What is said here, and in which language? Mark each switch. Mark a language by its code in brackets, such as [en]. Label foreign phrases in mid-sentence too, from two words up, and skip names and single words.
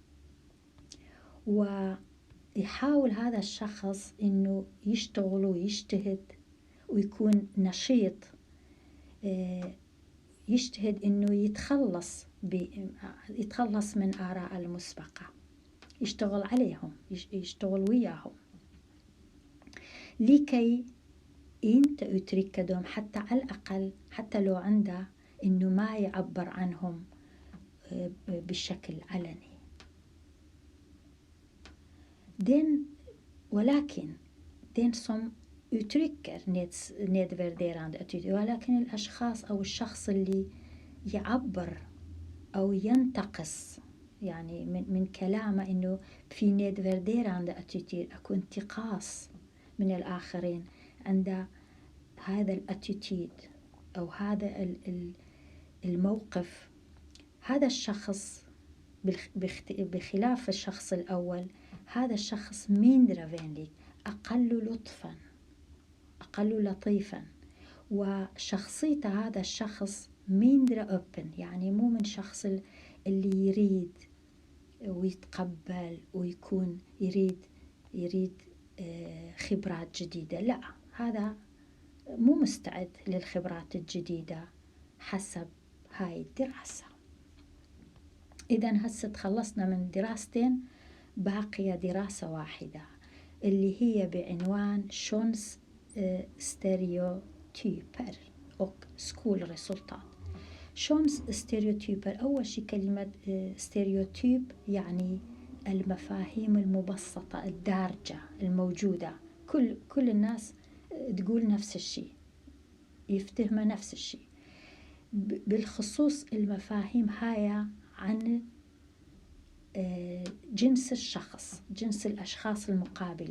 [ar] ويحاول هذا الشخص إنه يشتغل ويجتهد ويكون نشيط، يجتهد إنه يتخلص من آراء المسبقة، يشتغل عليهم، يشتغل وياهم لكي [sv] inte uttrycka dem، [ar] حتى على الأقل حتى لو عنده إنه ما يعبر عنهم بشكل علني. [sv] ولكن den som uttrycker nedvärderande attityd، [ar] ولكن الأشخاص أو الشخص اللي يعبر أو ينتقص يعني من كلامه إنه في [sv] nedvärderande attityd، [ar] أكو انتقاص من الآخرين، عند هذا الاتيتيود أو هذا الموقف، هذا الشخص بخلاف الشخص الأول، هذا الشخص [sv] mindre vänlig، [ar] أقل لطفا، أقل لطيفا، وشخصية هذا الشخص [sv] mindre öppen، [ar] يعني مو من شخص اللي يريد ويتقبل ويكون يريد خبرات جديدة. لا، هذا مو مستعد للخبرات الجديدة حسب هاي الدراسة. إذن هسه تخلصنا من دراستين، باقية دراسة واحدة اللي هي بعنوان [sv] köns stereotyper och skolresultat. köns stereotyper, [ar] أول شيء كلمة ستيريوتيب يعني المفاهيم المبسطة الدارجة الموجودة، كل الناس تقول نفس الشيء، يفتهم نفس الشيء، بالخصوص المفاهيم هاي عن جنس الشخص، جنس الأشخاص المقابلة.